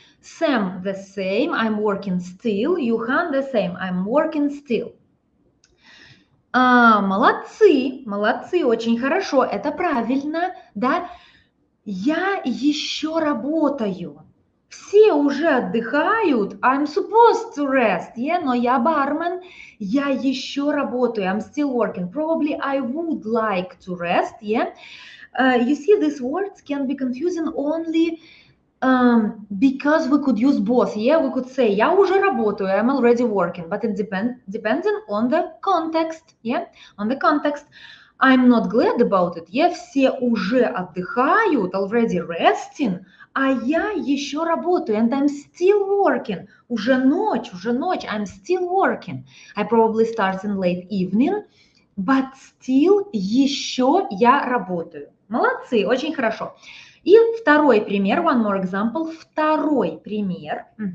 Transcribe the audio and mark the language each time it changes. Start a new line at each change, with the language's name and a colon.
English: Sam the same, I'm working still. Юхан the same, I'm working still.
Russian: Молодцы, молодцы, очень хорошо, это правильно, да? Я еще работаю. Все уже отдыхают.
English: I'm supposed to rest, yeah?
Russian: Но я бармен, я еще работаю.
English: I'm still working. Probably I would like to rest, yeah? You see, these words can be confusing only because we could use both, yeah? We could say,
Russian: я уже работаю,
English: I'm already working, but it depending on the context, yeah? On the context. I'm not glad about it, yeah?
Russian: Все уже отдыхают,
English: already resting,
Russian: а я еще работаю,
English: and I'm still working.
Russian: Уже ночь,
English: I'm still working. I probably start in late evening, but still
Russian: еще я работаю. Молодцы, очень хорошо. И второй пример,
English: one more example,
Russian: второй пример.